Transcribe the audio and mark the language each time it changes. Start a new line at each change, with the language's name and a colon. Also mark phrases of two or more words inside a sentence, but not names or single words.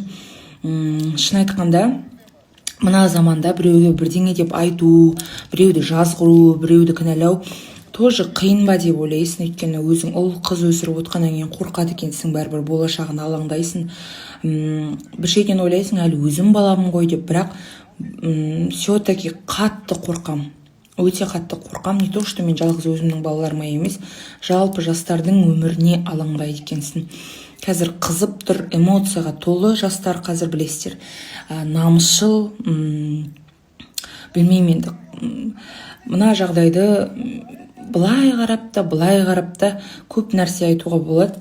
Kazakh: Шын айтқанда, мына заманда біреуге бірдеңе деп айту, біреуді жазғыру, біреуді кінәлау тоже қиын ба деп ойлайсың. Өйткені өзің ұл қыз өсіріп отқаннан кейін қорқады екенсің, бәрібір болашағын алаңдайсың. Бір шетінен ойлайсың, әлі өзім баламын ғой деп, бірақ все-таки қатты қорқам. Өте қатты қорқам.
Russian: Не то, что
Kazakh: мен жалғыз өзімнің балаларыма емес, жалпы жастардың өміріне алаңдайды екенсің. Қазір қызып тұр, эмоцияға толы жастар, қазір білесіздер. Намысшыл, білмеймін енді. Мына жағдайды былай қарап та көп нәрсе айтуға болады.